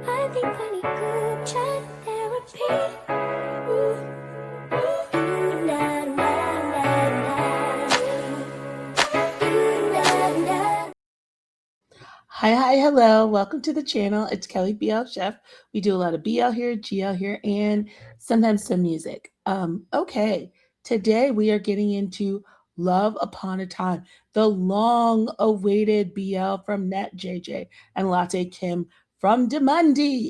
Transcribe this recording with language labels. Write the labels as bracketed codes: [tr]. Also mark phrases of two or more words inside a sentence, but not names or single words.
[en] funny group chat therapy. Ooh, na, na, na, na. Ooh, na, na. Hi, hello. Welcome to the channel. It's Kelly BL Chef. We do a lot of BL here, GL here, and sometimes some music. Okay. Today we are getting into Love Upon a Time, the long-awaited BL from Nat JJ and Latte Kim from Demundi.